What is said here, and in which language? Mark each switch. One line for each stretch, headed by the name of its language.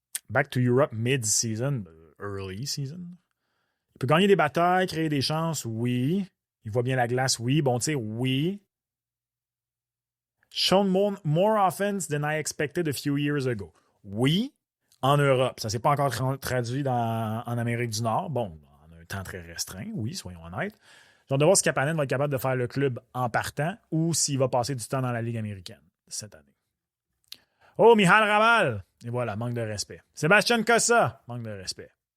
English: Back to Europe mid-season, early season.
French: Il peut gagner des batailles, créer des chances, oui. Il voit bien la glace, oui. Bon tir, oui.
English: Shown more offense than I expected a few years ago.
French: Oui, en Europe. Ça ne s'est pas encore traduit en Amérique du Nord. Bon, en un temps très restreint, oui, soyons honnêtes. J'ai hâte de voir si Kapanen va être capable de faire le club en partant ou s'il va passer du temps dans la Ligue américaine cette année. Oh, Michal Rabal! Et voilà, manque de respect. Sébastien Cossa! Manque de respect.